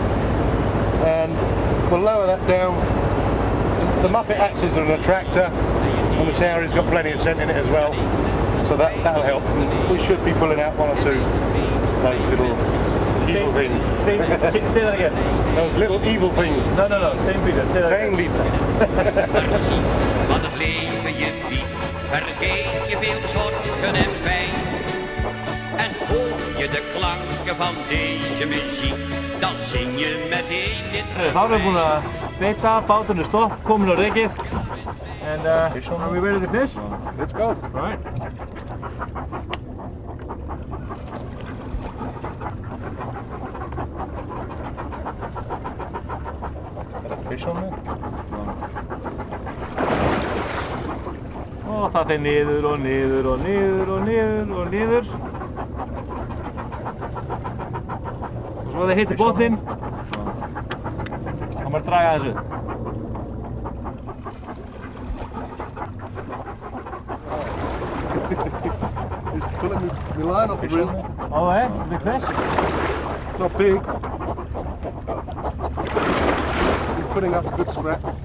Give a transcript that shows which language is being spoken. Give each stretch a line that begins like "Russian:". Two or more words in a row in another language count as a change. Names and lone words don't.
English: And we'll lower that down. The muppet acts as an attractor and the sour rib's got plenty of scent in it as well. So that'll help. We should be pulling out 1 or 2 of those little evil things. Say that again. Those little evil things. No, steinbiter. Say that again.
Dutch: Wat het leven je biedt, vergeet je veel zorgen en pijn. En hoor je de klanken van deze muziek, dan zing je meteen dit refrein.
Icelandic: Þá erum við búin að beita, báturinn er stopp, komin á rekið.
English: And are we ready to fish? Let's go. All right. Fish on there?
Icelandic: Og það fer niður og niður og niður og niður og niður. Og svo það hittir botninn. Þá maður draga þessu.
English: He's pulling the line off the reel. Oh, eh? Big fish? It's not big. He's putting up a good scrap.